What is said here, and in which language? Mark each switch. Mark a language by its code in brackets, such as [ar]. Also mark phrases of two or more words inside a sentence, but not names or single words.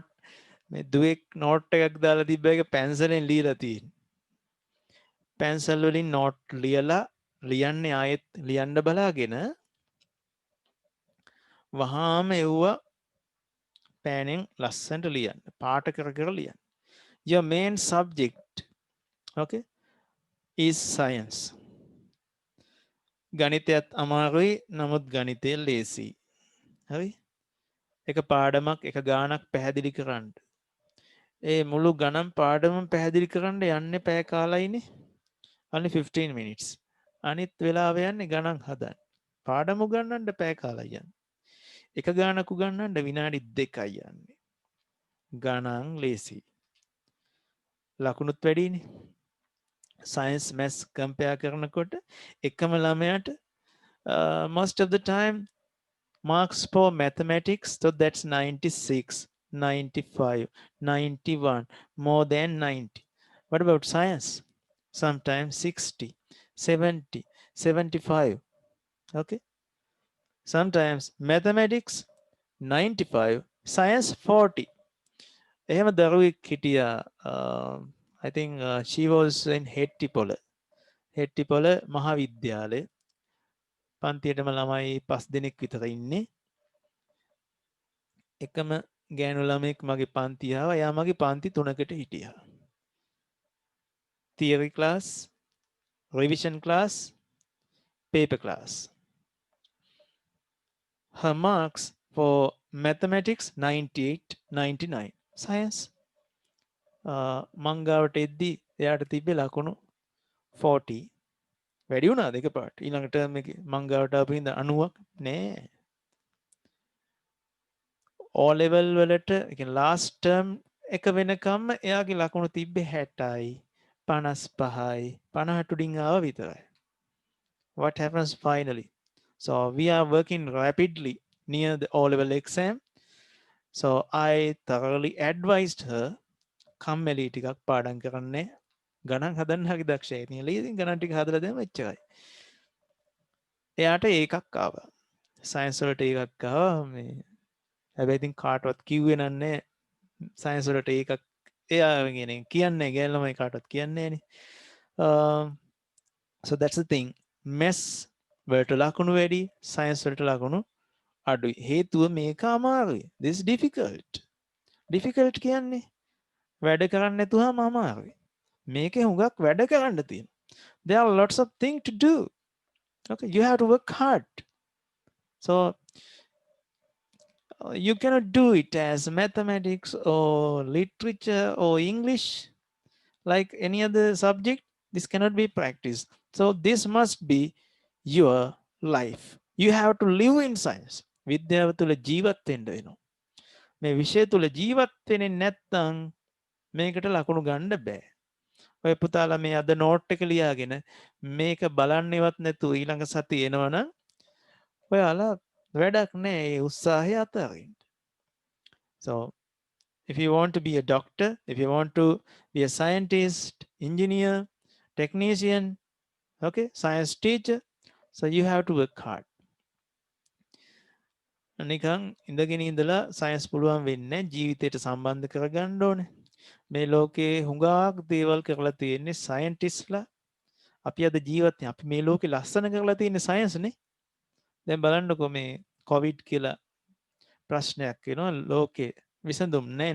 [si] මේ දුවෙක් note එකක් දාලා තිබ්බ එක පැන්සලෙන් ලියලා තියෙන්නේ. පැන්සල් වලින් note ලියලා ලියන්නේ ආයෙත් ලියන්න බලාගෙන වහාම එව්වා පෑනෙන් ලස්සනට ලියන්න. පාට කර කර ලියන්න. [en] Your main subject, okay, is science. [si] ගණිතයත් අමාරුයි, නමුත් ගණිතය ලේසි. හරි? එක පාඩමක් එක ගානක් පැහැදිලි කරන්න. ඒ මුළු ගණන් පාඩමම පැහැදිලි කරන්න යන්නේ පැය කාලයිනේ. [en] only 15 minutes. [si] අනිත් වෙලාව යන්නේ ගණන් හදන්න. පාඩම උගන්නන්න පැය කාලයි යන්නේ. එක ගානක් උගන්නන්න විනාඩි 2යි යන්නේ. ගණන් ලේසි. ලකුණුත් වැඩිනේ. [en] science maths compare [si] කරනකොට එකම ළමයාට [en] most of the time marks for mathematics, so that's 96, 95, 91, more than 90. What about science? Sometimes 60, 70, 75. Okay. Sometimes mathematics 95, science 40. [si] එහෙම දරුවෙක් හිටියා. [en] I think she was in හෙට්ටිපොළ. [si] හෙට්ටිපොළ මහාවිද්‍යාලය. පන්තියටම ළමයි 5 දෙනෙක් විතර ඉන්නේ. එකම ගෑනු ළමෙක් මගේ පන්තිය ආවා. එයා මගේ පන්ති 3කට හිටියා. [en] theory class, revision class, paper class. Her marks for mathematics 98, 99. [si] Science මංගාවට එද්දි එයාට තිබ්බේ ලකුණු 40. වැඩි වුණාද එකපාරට? ඊළඟ ටර්ම් එකේ මංගාවට ආපු හින්දා 90ක් නෑ. O level වලට කියන්නේ [en] last term [si] එක වෙනකම්ම එයාගේ ලකුණු තිබ්බේ 60යි, 55යි, 50ට උඩින් ආව විතරයි. [en] What happens finally? So we are working rapidly near the O level exam. So I thoroughly advised her [si] කම්මැලි ටිකක් පාඩම් කරන්නේ ගණන් හදන්න හරි දක්ෂයි. ඉතින් ලේසියෙන් ගණන් ටික හදලා දැම්ම එච්චරයි. එයාට ඒකක් ආවා. සයන්ස් වලට ඒකක් ආවා. මේ හැබැයි ඉතින් කාටවත් කිව්වේ නන්නේ සයන්ස් වලට ඒකක් එයා කියන්නේ ගෑනු ළමයි කාටවත් කියන්නේ නෑනේ. [en] So that's the thing. [si] Maths වලට ලකුණු වැඩි, සයන්ස් වලට ලකුණු අඩුයි. හේතුව මේක අමාරුයි. [en] This is difficult. [si] Difficult කියන්නේ වැඩ කරන්න නැතුවම අමාරුයි. මේකේ හුඟක් වැඩ කරන්න තියෙනවා. [en] There are lots of things to do. Okay, you have to work hard. So you cannot do it as mathematics or literature or English like any other subject. This cannot be practiced. So this must be your life. You have to live in science. [si] විද්‍යාව තුළ ජීවත් වෙන්න වෙනවා. මේ විෂය තුළ ජීවත් වෙන්නේ නැත්නම් මේකට ලකුණු ගන්න බෑ. ඔය පුතාලා මේ අද නෝට් එක ලියාගෙන මේක බලන්නේවත් නැතුව ඊළඟ සතිය එනවනම් ඔයාලා වැඩක් නෑ ඒ උත්සාහය අතරින්. [en] So if you want to be a doctor, if you want to be a scientist, engineer, technician, okay, science teacher, so you have to work hard. [si] නිකන් ඉඳගෙන ඉඳලා සයන්ස් පුළුවන් වෙන්නේ ජීවිතයට සම්බන්ධ කරගන්න ඕනේ. මේ ලෝකේ හුඟක් දේවල් කරලා තියෙන්නේ සයන්ටිස්ට්ලා. අපි අද ජීවත් අපි මේ ලෝකේ ලස්සන කරලා තියෙන්නේ සයන්ස් නේ. දැන් බලන්නකෝ මේ කොවිඩ් කියලා ප්‍රශ්නයක් වෙනවා ලෝකේ විසඳුම් නැහැ.